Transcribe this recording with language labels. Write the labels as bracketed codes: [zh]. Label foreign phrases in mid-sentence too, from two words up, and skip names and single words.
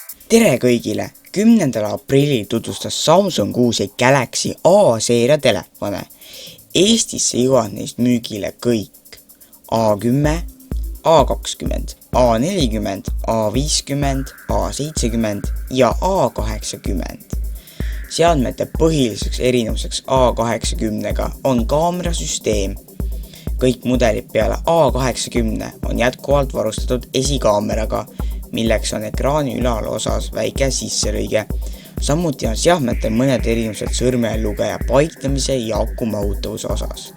[et] Tere kõigile! 10. aprillil tutvustas Samsung uusi Galaxy A-seeria telefone. Eestisse jõuavad neist müügile kõik A10, A20, A40, A50, A70 ja A80. Seadmete põhiliseks erinevuseks A80-ga on kaamerasüsteem. Kõik mudelid peale A80 on jätkuvalt varustatud esikaameraga, milleks on ekraani ülalosas väike sisselõige. Samuti on seadmetel mõned erinevused sõrmelugeja paiknemise ja aku mahutavuse osas.